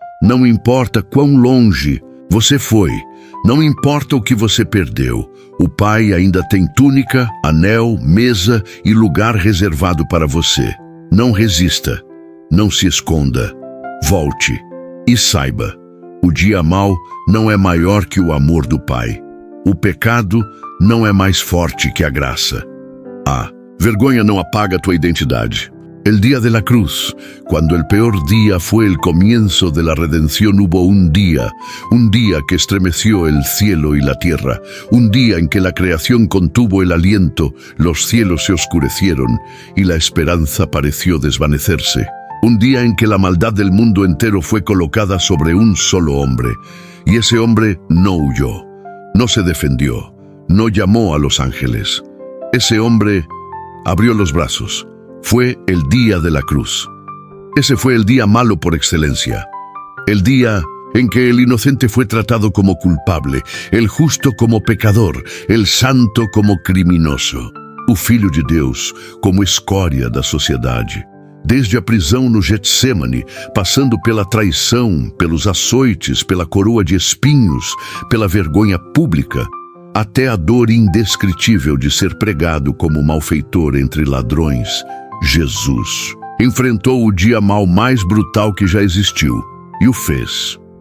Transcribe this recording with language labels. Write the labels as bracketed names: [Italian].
[Portuguese] Não importa quão longe você foi, não importa o que você perdeu, o Pai ainda tem túnica, anel, mesa e lugar reservado para você. Não resista, não se esconda, volte e saiba: o dia mau não é maior que o amor do Pai. O pecado não é mais forte que a graça. Vergonha não apaga tua identidade. [Spanish] El día de la cruz, cuando el peor día fue el comienzo de la redención, hubo un día que estremeció el cielo y la tierra, un día en que la creación contuvo el aliento, los cielos se oscurecieron y la esperanza pareció desvanecerse. Un día en que la maldad del mundo entero fue colocada sobre un solo hombre, y ese hombre no huyó, no se defendió, no llamó a los ángeles. Ese hombre abrió los brazos. Fue el día de la cruz. Ese fue el día malo por excelencia. El día en que el inocente fue tratado como culpable, el justo como pecador, el santo como [Portuguese] criminoso, o Filho de Deus como escória da sociedade. Desde a prisão no Getsemane, passando pela traição, pelos açoites, pela coroa de espinhos, pela vergonha pública, até a dor indescritível de ser pregado como malfeitor entre ladrões, Jesus enfrentou o dia mau mais brutal que já existiu e o fez.